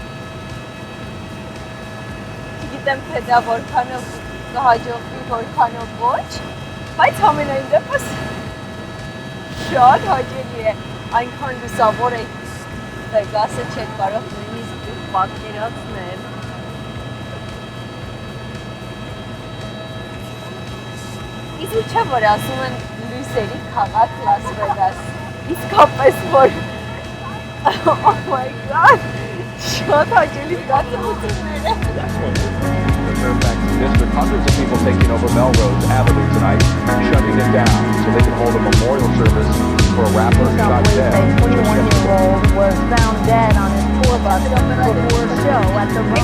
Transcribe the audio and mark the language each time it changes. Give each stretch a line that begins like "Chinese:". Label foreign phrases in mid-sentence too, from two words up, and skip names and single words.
Armenian: Չգիտեմ, թե դա որքանով կհաջողվի, որքանով ոչ, բայց ամենայն դեպս շատ հաճելի է, այնքան լուսավոր է Վեգասը, չեք կարող նույնիսկ դուք պատկերացնել։ Իսկ չէ, որ ասում են լույսերի քաղաք Լաս Վեգաս, իսկապես որ,
English: oh my god,
Armenian: շատ հաճելի զգացողություններ է։
English: District, hundreds of people taking over Melrose Avenue tonight, shutting it down so they can hold a memorial service for a rapper who shot dead. A 21-year-old was found dead on his tour bus before a show at the